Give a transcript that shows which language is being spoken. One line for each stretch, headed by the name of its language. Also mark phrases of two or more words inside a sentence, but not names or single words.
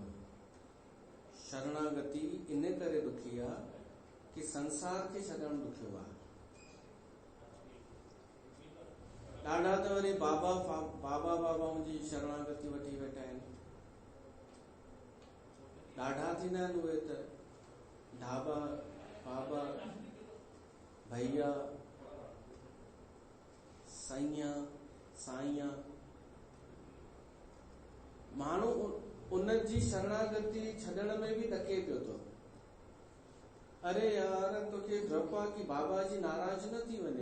Sindhi: शरणागति इन करे ॾुखी आहे कि संसार खे छॾणु ॾुखियो आहे। ॾाढा त वरी बाबाउनि जी शरणागति वठी वेठा आहिनि। ॾाढा थींदा आहिनि उहे त ढाबा बाबा भैया साईं साईं। माण्हू उन जी शरणागति छॾण में बि ॾके पियो थो। अरे यार, तोखे डप आहे कि बाबा जी नाराज़ न थी वञे।